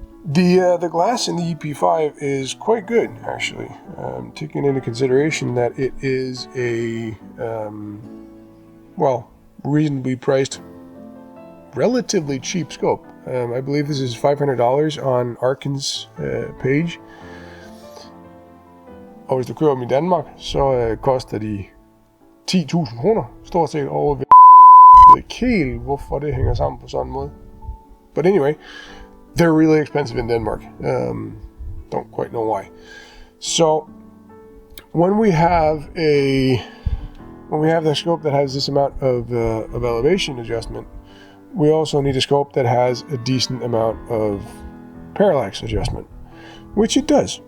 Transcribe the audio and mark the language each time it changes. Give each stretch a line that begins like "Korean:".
English: The glass in the EP5 is quite good, actually, taking into consideration that it is a reasonably priced, relatively cheap scope. I believe this is $500 on Arken's page.
Danish: Og hvis du køber dem i Danmark, så koster de 10.000 kroner. Stort set over ved. Jeg ved ikke helt, hvorfor det hænger sammen på sådan en måde.
English: But anyway, they're really expensive in Denmark. Don't quite know why. So when we have the scope that has this amount of elevation adjustment, we also need a scope that has a decent amount of parallax adjustment, which it does.